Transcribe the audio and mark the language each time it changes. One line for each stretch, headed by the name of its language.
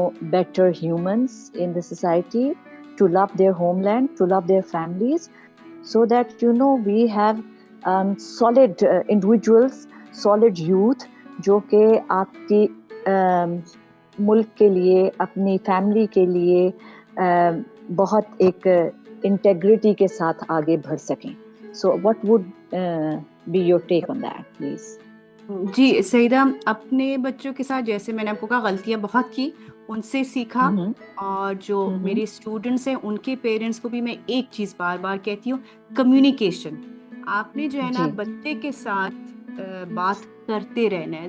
English: better humans in the society, to love their homeland, to love their families, so that we have solid individuals, solid youth
Urdu: جو کہ آپ کی ملک کے لیے, اپنی فیملی کے لیے بہت ایک انٹیگریٹی کے ساتھ آگے بڑھ سکیں.
English: So what would be your take on that, please?
Urdu: جی سیدہ, اپنے بچوں کے ساتھ جیسے میں نے آپ کو کہا غلطیاں بہت کی, ان سے سیکھا. اور جو میرے اسٹوڈنٹس ہیں ان کے پیرنٹس کو بھی میں ایک چیز بار بار کہتی ہوں, کمیونیکیشن. آپ نے جو ہے نا بچے کے ساتھ بات کرتے رہنا ہے.